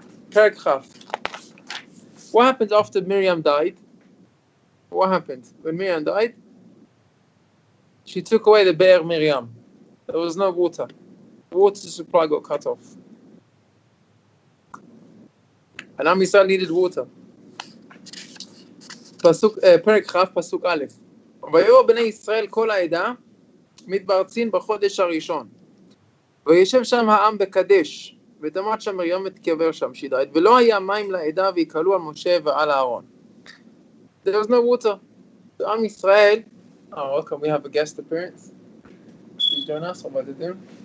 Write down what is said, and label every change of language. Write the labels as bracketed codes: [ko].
[en] Perek Chaf. What happened after Miriam died? What happened? When Miriam died, she took away the Be'er Miriam. There was no water. The water supply got cut off. And Am Yisrael needed water. Perek Chaf, Pasuk Aleph. [he] ויהיו בני ישראל כל העדה מתברצין בחודש הראשון. וישב שם העם בקדש. ותמת שם מרים ותקבר שם שידעת, ולא היה מים לעדה ויקלו על משה ועל אהרון. [en] There was no water. So Am Yisrael, welcome, we have a guest appearance. Please join us, what about to do?